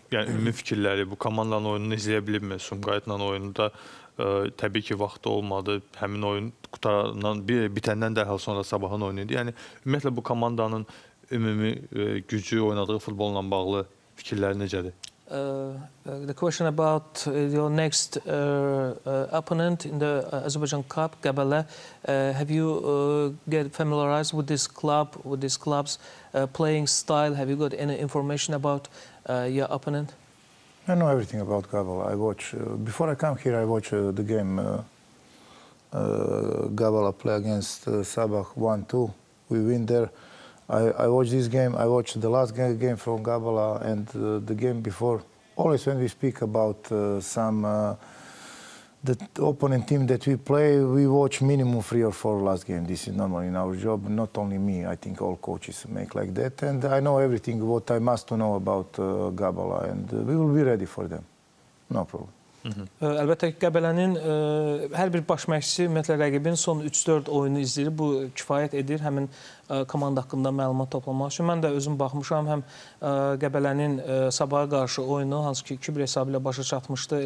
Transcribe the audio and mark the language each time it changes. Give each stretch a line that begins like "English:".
Azerbaijani: Yəni ümumi fikirləri, bu komandanın oyununu izləyə bilibmi? Sumqayıtla oyununda təbii ki vaxtı olmadı. Həmin oyun qutarandan, bitəndən dərhal sonra Sabahın oyunu idi. Yəni ümumiyyətlə bu komandanın ümumi gücü, oynadığı futbolla bağlı fikirləri necədir?
English: The question about your next opponent in the Azerbaijan Cup, Gabala. Have you get familiarized with this club, with this club's playing style? Have you got any information about your opponent? I know everything about Gabala. I watch before I come here. I watch the game Gabala play against Sabah 1-2. We win there. I watched this game. I watched the last game from Gabala and the game before. Always when we speak about the opponent team that we play, we watch minimum 3 or 4 last game. This is normal in our job. Not only me. I think all coaches make like that. And I know everything what I must know about Gabala, and we will be ready for them. No problem.
Azerbaijani: Əlbəttə ki, Qəbələnin hər bir baş məşqçisi ümumiyyətlə rəqibin son 3-4 oyunu izləyir. Bu kifayət edir həmin komanda haqqında məlumat toplamaq üçün. Mən də özüm baxmışam, həm Qəbələnin Sabaha qarşı oyunu, hansı ki 2-1 hesabı ilə başa çatmışdı.